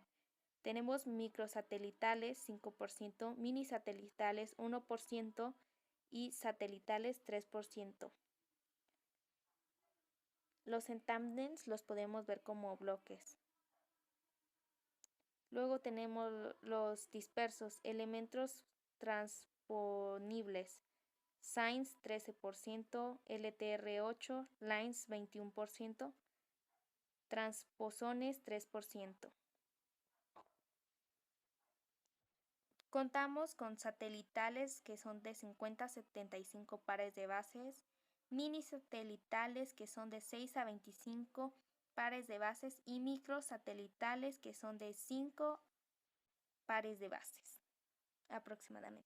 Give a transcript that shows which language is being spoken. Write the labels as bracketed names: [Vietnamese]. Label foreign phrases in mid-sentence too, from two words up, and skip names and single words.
[Spanish] Tenemos microsatelitales 5%, minisatelitales 1% y satelitales 3%. Los en tándems los podemos ver como bloques. Luego tenemos los dispersos, elementos transponibles. SINES 13%, LTR8, LINES 21%, transposones 3%. Contamos con satelitales que son de 50 a 75 pares de bases, mini satelitales que son de 6 a 25 pares de bases y microsatelitales que son de 5 pares de bases aproximadamente.